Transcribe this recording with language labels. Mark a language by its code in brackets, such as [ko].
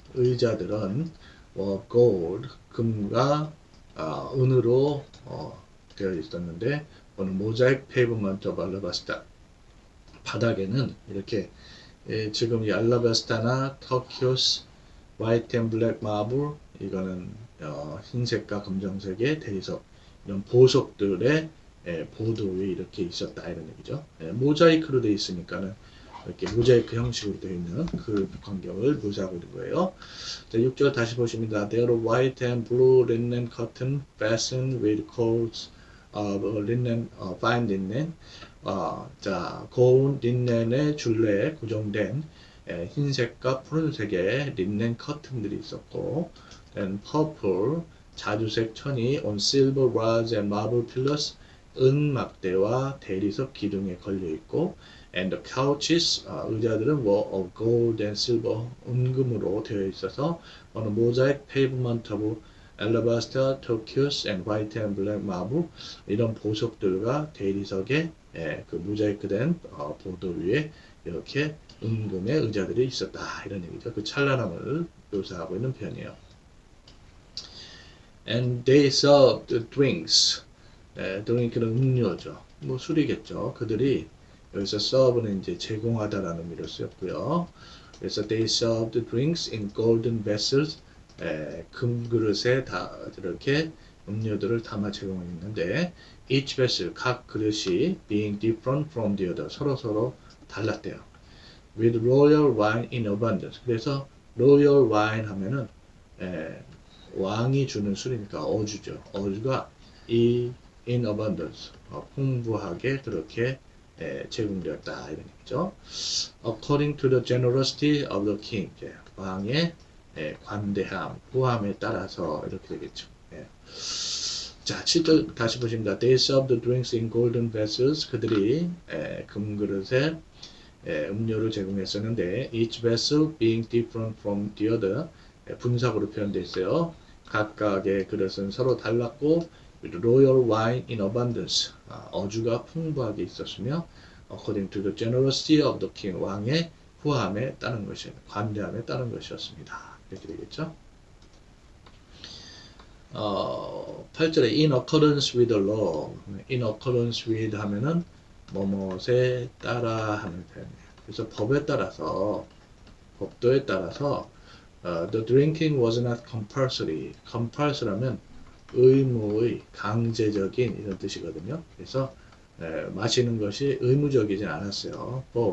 [ko] 의자들은 gold, 금과 은으로 되어 있었는데, 오늘 [en] 모자이크 페이브먼트 오브 알라바스타, [ko] 바닥에는 이렇게 지금 이 알라바스타나 터키오스, [en] 화이트 앤 블랙 마블, [ko] 이거는 흰색과 검정색의 대리석, 이런 보석들의 보도 위에 이렇게 있었다 이런 얘기죠. 모자이크로 되어 있으니까는 이렇게 모자이크 형식으로 되어 있는 그 광경을 묘사하고 있는 거예요. 자, 6절 다시 보십니다. [en] There are white and blue linen curtain fastened with cords of linen, fine linen. [ko] 자, 고운 린넨의 줄레에 고정된 흰색과 푸른색의 린넨 커튼들이 있었고, [en] then purple, [ko] 자주색 천이 [en] on silver rods and marble pillars, [ko] 은 막대와 대리석 기둥에 걸려 있고, [en] and the couches, [ko] 의자들은 [en] of gold and silver, [ko] 은금으로 되어 있어서 어느 모자이크 [en] pavement of alabaster, turquoise and white and black marble, [ko] 이런 보석들과 대리석의 그 모자이크된 보도 위에 이렇게 은금의 의자들이 있었다 이런 얘기죠. 그 찬란함을 묘사하고 있는 표현이에요. [en] And they served drinks. [ko] drink는 음료죠. 뭐 술이겠죠. 그들이 여기서 serve는 이제 제공하다라는 의미로 쓰였고요. 그래서 [en] they served drinks in golden vessels. [ko] 금그릇에 다 이렇게 음료들을 담아 제공했는데, [en] each vessel, [ko] 각 그릇이 [en] being different from the other, [ko] 서로 달랐대요. [en] with royal wine in abundance. [ko] 그래서 royal wine 하면은 왕이 주는 술이니까 어주죠. 어주가 [en] in abundance, [ko] 풍부하게 그렇게 제공되었다 이런 얘기죠. [en] According to the generosity of the king, [ko] 왕의 관대함, 후함에 따라서 이렇게 되겠죠. 자, 7절 다시 보십니다. [en] They served the drinks in golden vessels. [ko] 그들이 금그릇에 음료를 제공했었는데 [en] each vessel being different from the other, [ko] 분사구로 표현되어 있어요. 각각의 그릇은 서로 달랐고 [en] with royal wine in abundance, [ko] 어주가 풍부하게 있었으며 [en] according to the generosity of the king, [ko] 왕의 후함에 따른 것이, 관대함에 따른 것이었습니다. 이렇게 되겠죠. 8절에 [en] in accordance with the law, in accordance with [ko] 하면은 뭐뭐에 따라 하는 표현이에요. 그래서 법에 따라서, 법도에 따라서 [en] the drinking was not compulsory. [ko] compulsory 하면 의무의, 강제적인 이런 뜻이거든요. 그래서 마시는 것이 의무적이진 않았어요.